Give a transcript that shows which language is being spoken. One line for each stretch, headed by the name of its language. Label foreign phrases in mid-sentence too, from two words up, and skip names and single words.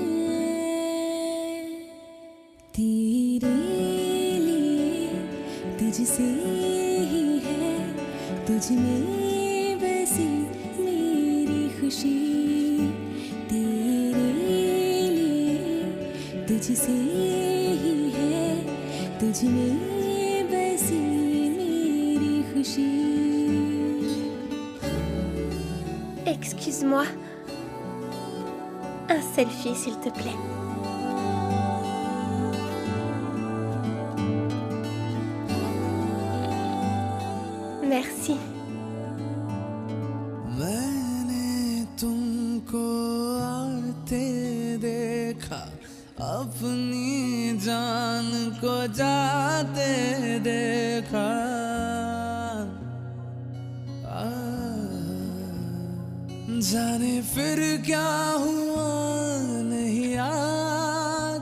Hindi: तेरे लिए तुझसे ही है तुझ में बसी मेरी खुशी। तेरे लिए तुझसे ही है तुझ में बसी मेरी खुशी।
French: Excuse-moi. Un selfie, s'il te plaît. Merci.
Hindi: मैंने तुमको आते देखा अपनी जान को जाते देखा। जाने फिर क्या हुआ नहीं याद।